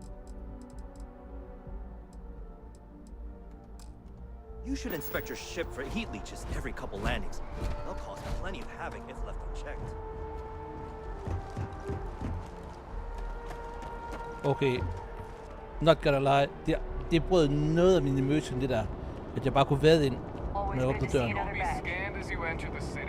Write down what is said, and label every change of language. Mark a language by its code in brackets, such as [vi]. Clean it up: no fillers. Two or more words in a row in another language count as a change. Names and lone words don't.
[en] You should inspect your ship for heat leeches every couple landings. They'll cause plenty of havoc if left unchecked. Okay. Not gonna lie. [da] Det brød noget af min immersion, det der. At jeg bare kunne vade ind, når jeg åbnede døren. [en] You'll be scanned as you enter the city.